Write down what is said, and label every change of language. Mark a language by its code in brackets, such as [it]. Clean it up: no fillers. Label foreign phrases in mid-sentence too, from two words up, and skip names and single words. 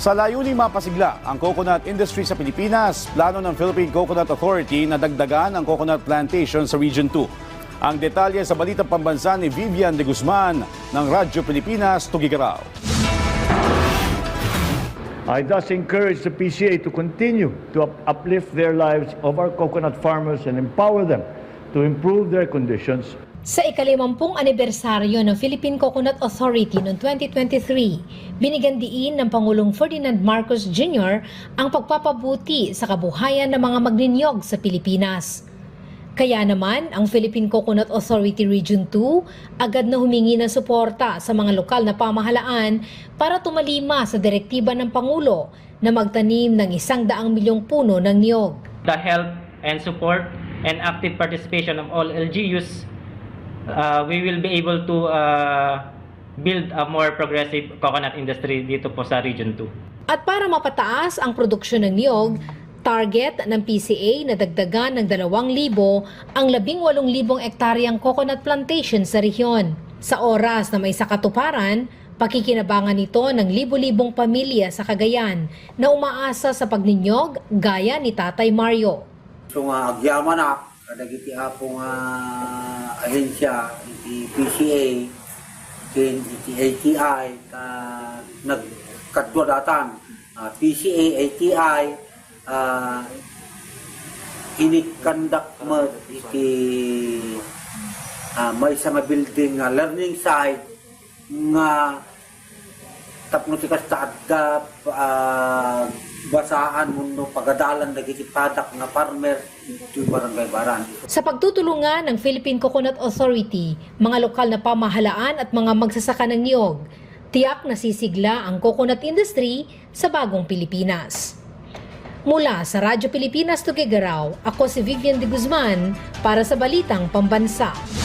[tl] Sa layuning mapasigla ang [en] coconut industry [tl] sa Pilipinas, plano ng Philippine Coconut Authority na dagdagan ang [en] coconut plantation [tl] sa Region 2. Ang detalye sa balitang pambansa ni Vivian de Guzman ng Radyo Pilipinas, Tugigaraw. [en] I thus encourage the PCA to continue to uplift their lives of our coconut farmers and empower them to improve their conditions. [tl] Sa ika-50 anibersaryo ng Philippine Coconut Authority noong 2023, binigyan diin ng Pangulong Ferdinand Marcos Jr. ang pagpapabuti sa kabuhayan ng mga magninyog sa Pilipinas. Kaya naman, ang Philippine Coconut Authority Region 2 agad na humingi ng suporta sa mga lokal na pamahalaan para tumalima sa direktiba ng Pangulo na magtanim ng 100 milyong puno ng niyog. [en] The help and support and active participation of all LGUs, we will be able to build a more progressive coconut industry [tl] dito po sa Region 2. At para mapataas ang produksyon ng niyog, target ng PCA na dagdagan ng 2,000 ang 18,000 ektaryang [en] coconut plantation [tl] sa rehiyon. Sa oras na may sakatuparan, pakikinabangan nito ng libo-libong pamilya sa Cagayan na umaasa sa pagninyog gaya ni Tatay Mario. [ilo] So agyaman na, kadagiti apong ahensya, iti PCA, iti ATI, nagkadwa datan, PCA, ATI, inikandak mo iti may isa nga [en] building learning site [ilo] nga tapno ti kasta adda basaan mundo pagadalan dagiti padak nga farmer iti barangay Baran. [tl] Sa pagtutulungan ng Philippine Coconut Authority, mga lokal na pamahalaan at mga magsasaka ng niyog, tiyak na sisigla ang [en] coconut industry [tl] sa bagong Pilipinas. Mula sa Radyo Pilipinas, Tugigaraw, ako si Vivian de Guzman para sa Balitang Pambansa.